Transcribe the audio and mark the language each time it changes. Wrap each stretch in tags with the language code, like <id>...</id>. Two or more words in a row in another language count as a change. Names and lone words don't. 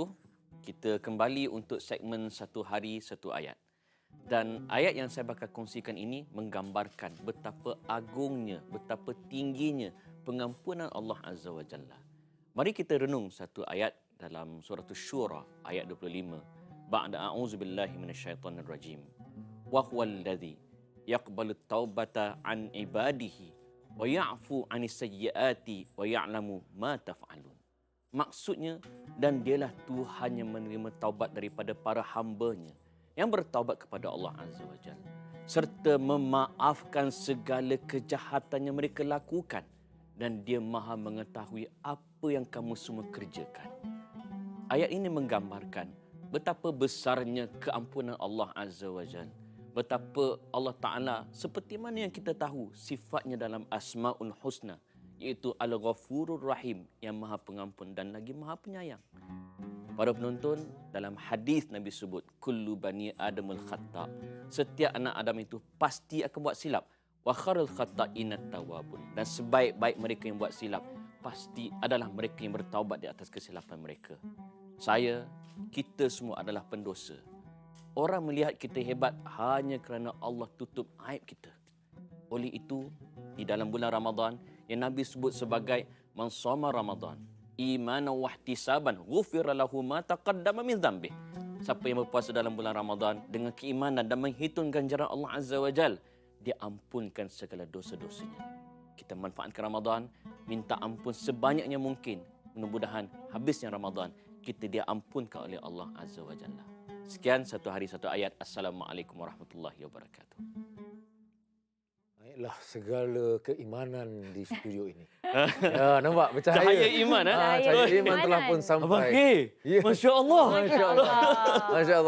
<ms>Kita kembali untuk segmen Satu Hari Satu Ayat. Dan ayat yang saya bakal kongsikan ini menggambarkan betapa agungnya, betapa tingginya pengampunan Allah</ms> <ar>عز وجل.</ar> <ms>Mari kita renung satu ayat dalam surah Asy-Syura ayat 25.</ms> <ar>بعد أعوذ بالله من الشيطان الرجيم. وهو الذي يقبل التوبة عن عباده ويعفو عن السيئات ويعلم ما تفعلون.</ar> <ms>Maksudnya, dan dialah Tuhan yang menerima taubat daripada para hamba-Nya yang bertaubat kepada Allah</ms> <ar>عز وجل</ar> <ms>serta memaafkan segala kejahatan yang mereka lakukan, dan Dia Maha mengetahui apa yang kamu semua kerjakan. Ayat ini menggambarkan betapa besarnya keampunan Allah</ms> <ar>عز وجل.</ar> <ms>Betapa Allah Ta'ala seperti mana yang kita tahu sifatnya dalam</ms> <ar>الأسماء الحسنى,</ar> <ms>iaitu</ms> <ar>الغفور الرحيم,</ar> <ms>yang Maha Pengampun dan lagi Maha Penyayang. Para penonton, dalam hadis Nabi sebut,</ms> <ar>كل بني آدم خطاء'.</ar> <ms>Setiap anak Adam itu pasti akan buat silap.</ms> <ar>وخير الخطائين التوابون.</ar> <ms>Dan sebaik-baik mereka yang buat silap, pasti adalah mereka yang bertaubat di atas kesilapan mereka. Kita semua adalah pendosa. Orang melihat kita hebat hanya kerana Allah tutup aib kita. Oleh itu, di dalam bulan Ramadan yang Nabi sebut sebagai</ms> <ar>من صام رمضان إيمانا واحتسابا غفر له ما تقدم من ذنبه.</ar> <ms>Siapa yang berpuasa dalam bulan Ramadan dengan keimanan dan menghitung ganjaran Allah</ms> <ar>عز وجل,</ar> <ms>dia ampunkan segala dosa-dosanya. Kita manfaatkan Ramadan, minta ampun sebanyaknya mungkin. Mudah-mudahan habisnya Ramadan, kita dia ampunkan oleh Allah</ms> <ar>عز وجل.</ar> <ms>Sekian, satu hari satu ayat.</ms> <ar>السلام عليكم ورحمة الله وبركاته.</ar> <ms>Baiklah, segala keimanan di studio ini. Ya, nampak bercahaya. Cahaya iman, Cahaya iman telah pun sampai. Ya.</ms> <ar>ما شاء الله. ما شاء الله ما شاء الله.</ar>